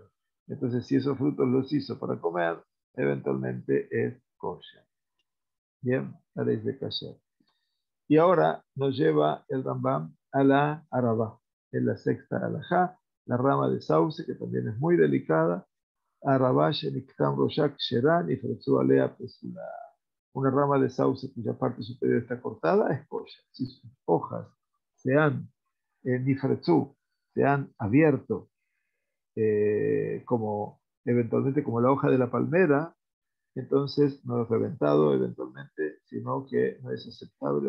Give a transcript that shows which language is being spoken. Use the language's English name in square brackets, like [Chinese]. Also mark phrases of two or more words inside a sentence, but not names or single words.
[Spanish] Entonces, si esos frutos los hizo para comer, eventualmente es kosher. Bien, la ley de kasher. Y ahora nos lleva el Rambam a la Arabá, en la sexta alajá, la rama de sauce, que también es muy delicada. [Hebrew] ערבה שניקטם ראשה כשרה נפרצו עליה פסולה. [Spanish] Una rama de sauce cuya parte superior está cortada es kosher. Si sus hojas se han nifretzu, se han abierto como eventualmente como la hoja de la palmera, entonces no es reventado eventualmente, sino que no es aceptable.